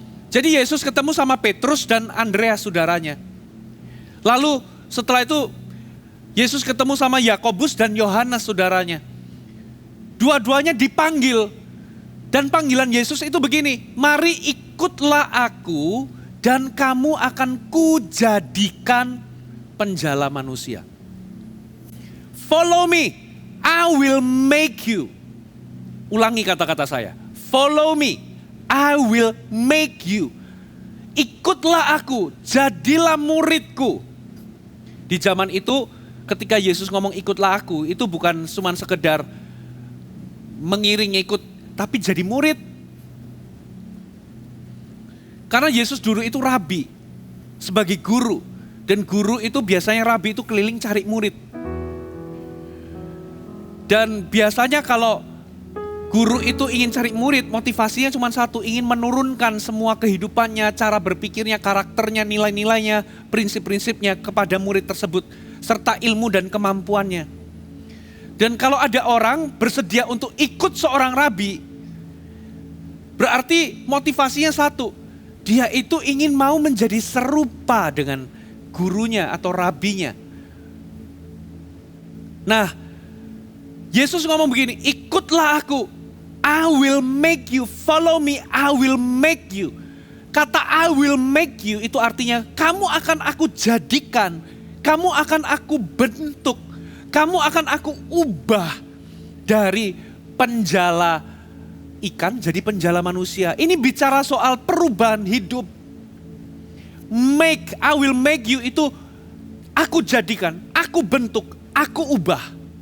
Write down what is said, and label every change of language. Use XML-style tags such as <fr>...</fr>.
<id>Jadi Yesus ketemu sama Petrus dan Andreas saudaranya. Lalu setelah itu Yesus ketemu sama Yakobus dan Yohanes saudaranya. Dua-duanya dipanggil. Dan panggilan Yesus itu begini, "Mari ikutlah aku dan kamu akan kujadikan penjala manusia."</id> <en>Follow me, I will make you.</en> <id>Ulangi kata-kata saya.</id> <en>Follow me, I will make you.</en> <id>Ikutlah aku, jadilah muridku. Di zaman itu ketika Yesus ngomong ikutlah aku, itu bukan cuma sekedar mengiring ikut, tapi jadi murid. Karena Yesus dulu itu rabi, sebagai guru. Dan guru itu biasanya rabi itu keliling cari murid. Dan biasanya kalau guru itu ingin cari murid, motivasinya cuma satu, ingin menurunkan semua kehidupannya, cara berpikirnya, karakternya, nilai-nilainya, prinsip-prinsipnya kepada murid tersebut, serta ilmu dan kemampuannya. Dan kalau ada orang bersedia untuk ikut seorang rabi, berarti motivasinya satu, dia itu ingin mau menjadi serupa dengan gurunya atau rabinya. Nah, Yesus ngomong begini, ikutlah aku,</id> <en>I will make you,</en> <id>follow me, I will make you. Kata</id> <en>I will make you</en> <id>itu artinya kamu akan aku jadikan, kamu akan aku bentuk, kamu akan aku ubah dari penjala ikan jadi penjala manusia. Ini bicara soal perubahan hidup.</id> <en>Make, I will make you</en> <id>itu aku jadikan, aku bentuk, aku ubah.</id>